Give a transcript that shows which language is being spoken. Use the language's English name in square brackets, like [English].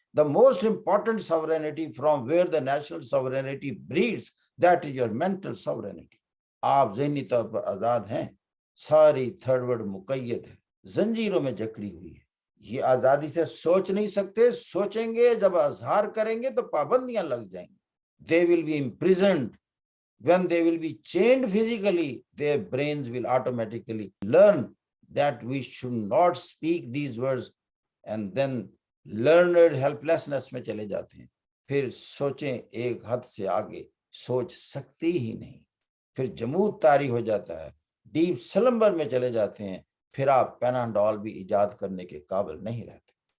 [English] The most important sovereignty from where the national sovereignty breeds, that is your mental sovereignty. [Hindi] आप ज़हनी तौर पर आज़ाद हैं, सारी थर्ड वर्ल्ड मुक़य्यद है, जंजीरों में जकड़ी हुई है। ये आज़ादी से सोच नहीं सकते, सोचेंगे जब अजहार करेंगे तो पाबंदियां लग जाएंगी। [English] they will be imprisoned, when they will be chained physically, their brains will automatically learn that we should not speak these words, and then learned helplessness [Hindi] में चले जाते हैं। फिर सोचें, एक हद से आगे सोच सकती ही नहीं, फिर जमूद तारी हो जाता है, डीप स्लम्बर में चले जाते हैं, फिर आप पैनाडोल भी इजाद करने के काबिल नहीं रहते।